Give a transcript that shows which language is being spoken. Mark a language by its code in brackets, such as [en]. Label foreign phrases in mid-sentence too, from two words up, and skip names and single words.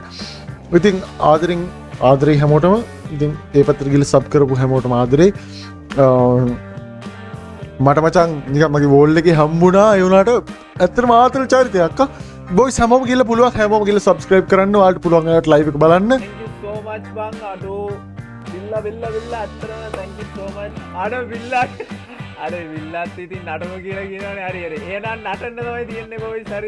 [si] ඉතින් ආදරේ හැමෝටම ඉතින් ඒ පැත්තට ගිහිල්ලා සබ් කරපු හැමෝටම ආදරේ. මට මචං නිකන් මගේ වෝල් එකේ හම්බුණා ඒ වුණාට ඇත්තටම ආතල් චරිතයක් අක්කා. බොයිස් හැමෝම ගිහිල්ලා පුළුවන් හැමෝම ගිහිල්ලා subscribe කරන්න. ඔයාලට පුළුවන් ඒකට live එක බලන්න. [en] Thank you so much [si] බං. අඩෝ බිල්ලා ඇත්තටම [en] thank you so much. [si] අඩෝ බිල්ලා අර විල්ලත් ඉතින් නටමු කියලා කියනවනේ හරි හරි. එහෙනම් නටන්න තමයි තියෙන්නේ බොයිස් හරිද?